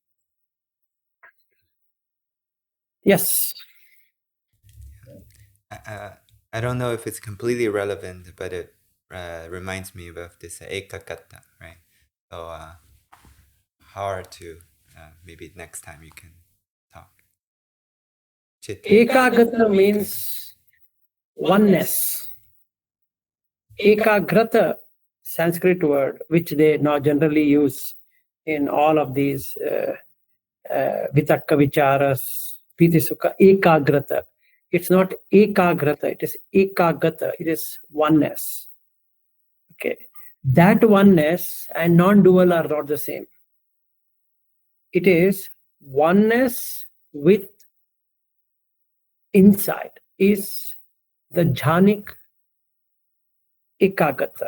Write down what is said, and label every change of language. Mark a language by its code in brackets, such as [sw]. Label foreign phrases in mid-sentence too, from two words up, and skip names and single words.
[en] Yes. I don't know if it's completely relevant, but it reminds me of this ekakatta, right? So hard to. Maybe next time you can talk. Chitta. Ekagata means oneness. Ekagrata, Sanskrit word, which they now generally use in all of these [pi] vitakka vicharas, piti sukha, ekagrata. [en] It's not ekagrata, it is ekagata, it is oneness. Okay. That oneness and non-dual are not the same. It is oneness with insight, is the jhanic ekagata.